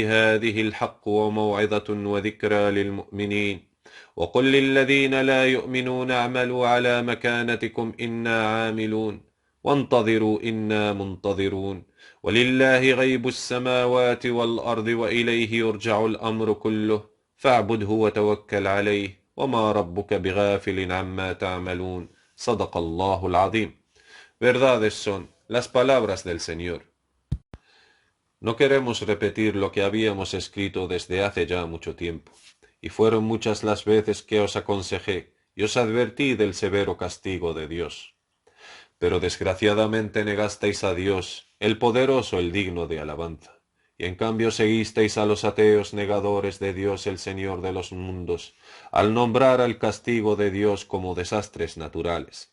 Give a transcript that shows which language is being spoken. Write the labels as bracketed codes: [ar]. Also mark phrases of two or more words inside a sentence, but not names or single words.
[ar] هذه الحق وموعظة وذكرى للمؤمنين وقل للذين لا يؤمنون اعملوا على مكانتكم إنا عاملون وانتظروا إنا منتظرون ولله غيب السماوات والأرض وإليه يرجع الأمر كله فاعبده وتوكل عليه وما ربك بغافل عما تعملون صدق الله العظيم. [es] Verdades son las palabras del Señor. No queremos repetir lo que habíamos escrito desde hace ya mucho tiempo, y fueron muchas las veces que os aconsejé y os advertí del severo castigo de Dios. Pero desgraciadamente negasteis a Dios, el poderoso, el digno de alabanza, y en cambio seguisteis a los ateos negadores de Dios el Señor de los mundos, al nombrar al castigo de Dios como desastres naturales.